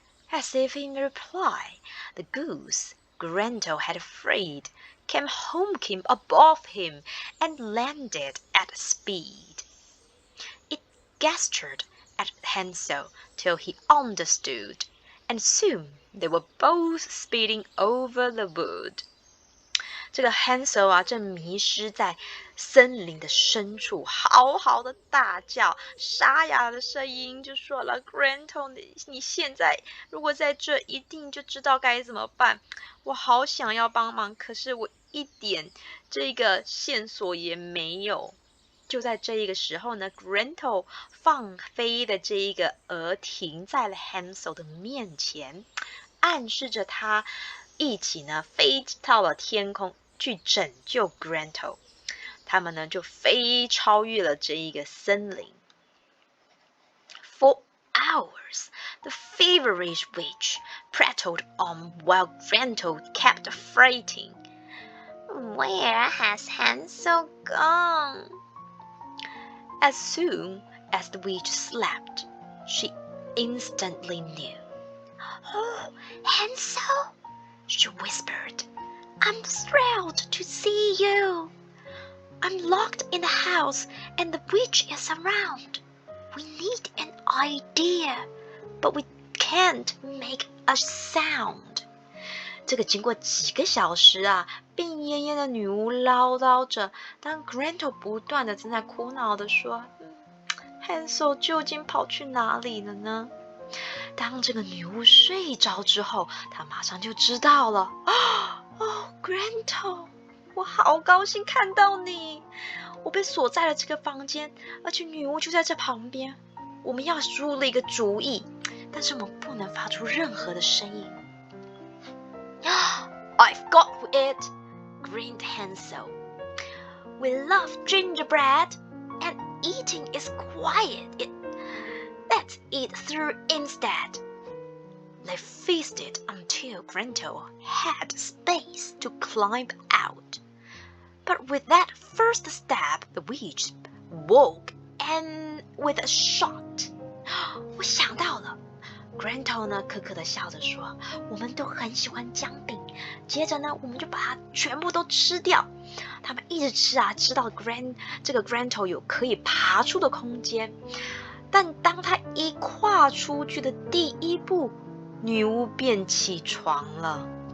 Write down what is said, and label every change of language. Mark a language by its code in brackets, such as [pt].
[en] As if in reply, the goose Gretel had freed came honking above him and landed at speed. It gestured at Hansel till he understood, and soon they were both speeding over the wood. [zh] 这个 Hansel 啊，正迷失在森林的深处，嚎嚎的大叫，沙哑的声音就说了 ：“Gretel， 你现在如果在这，一定就知道该怎么办。我好想要帮忙，可是我一点这个线索也没有。” 就在这一个时候呢 Gretel 放飞的这一个鹅停在了 Hansel 的面前，暗示着他一起呢飞到了天空去拯救 Gretel。他们呢就飞超越了这一个森林。 [en] For hours, the feverish witch prattled on while Gretel kept fretting. Where has Hansel gone? As soon as the witch slept, she instantly knew. Oh, Hansel, she whispered. I'm thrilled to see you. I'm locked in the house and the witch is around. We need an idea, but we can't make a sound. [zh] 这个经过几个小时啊，病恹恹的女巫唠叨着，当 Gretel 不断的正在苦恼的说，Hansel 究竟跑去哪里了呢？当这个女巫睡着之后，她马上就知道了。哦 Gretel， 我好高兴看到你！我被锁在了这个房间，而且女巫就在这旁边。我们要出了一个主意，但是我们不能发出任何的声音。 [en] I've got it, grinned Hansel. We love gingerbread, and eating is quiet. Let's eat through instead. They feasted until Gretel had space to climb out. But with that first step, the witch woke and with a shout. [zh] 我想到了。 Gretel 呢，可可的笑着说：“我们都很喜欢姜饼。” 接着呢，我们就把它全部都吃掉。他们一直吃啊，吃到这个 Gretel 有可以爬出的空间。但当他一跨出去的第一步，女巫便起床了。